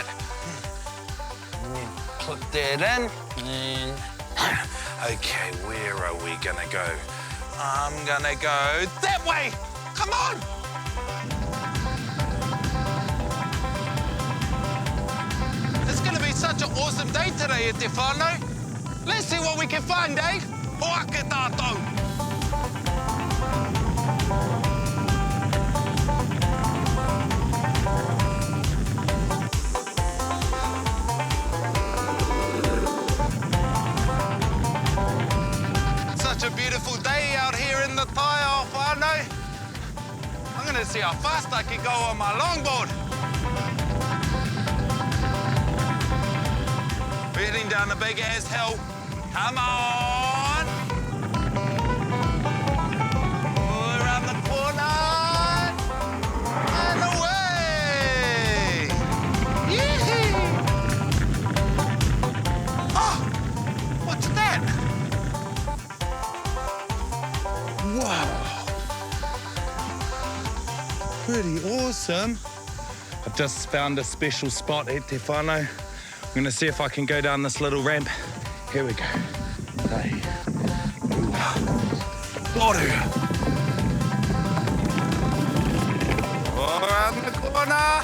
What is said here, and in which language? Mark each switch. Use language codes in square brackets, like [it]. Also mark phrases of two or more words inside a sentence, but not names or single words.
[en] And then put that in. And okay, where are we gonna go? I'm gonna go that way. Come on. It's gonna be such an awesome day today, [mi] te whānau. [en] Let's see what we can find, eh? [mi] Hoa ke tātou. [en] Such a beautiful day out here in the [mi] tai o whānau. [en] I'm gonna see how fast I can go on my longboard. We're heading down a big ass hill. Come on! Oh, around the corner! And away! Yee-hee! Oh! What's that? Wow! Pretty awesome. I've just found a special spot at [mi] te whānau. [en] I'm gonna see if I can go down this little ramp. Here we go. Hey. Water. Around the corner.